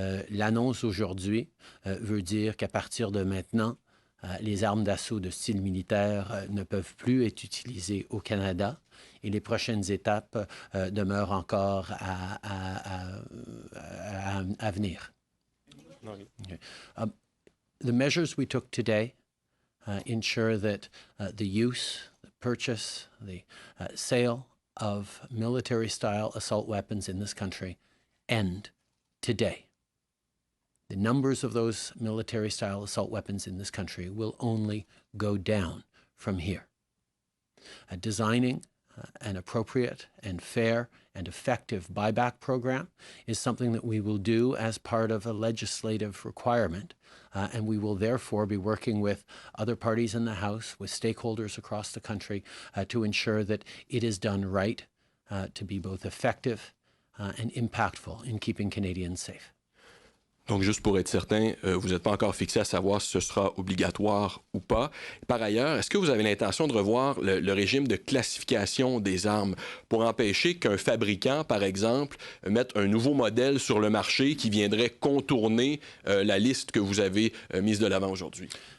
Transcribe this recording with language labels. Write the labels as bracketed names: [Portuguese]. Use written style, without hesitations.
[French] L'annonce aujourd'hui veut dire qu'à partir de maintenant, les armes d'assaut de style militaire ne peuvent plus être utilisées au Canada et les prochaines étapes demeurent encore à venir. [English] Okay. The measures we took today ensure that the use, the purchase, the sale of military-style assault weapons in this country end today. The numbers of those military-style assault weapons in this country will only go down from here. Designing an appropriate and fair and effective buyback program is something that we will do as part of a legislative requirement, and we will therefore be working with other parties in the House, with stakeholders across the country, to ensure that it is done right, to be both effective and impactful in keeping Canadians safe. [French] Donc, juste pour être certain, vous n'êtes pas encore fixé à savoir si ce sera obligatoire ou pas. Par ailleurs, est-ce que vous avez l'intention de revoir le régime de classification des armes pour empêcher qu'un fabricant, par exemple, mette un nouveau modèle sur le marché qui viendrait contourner la liste que vous avez mise de l'avant aujourd'hui?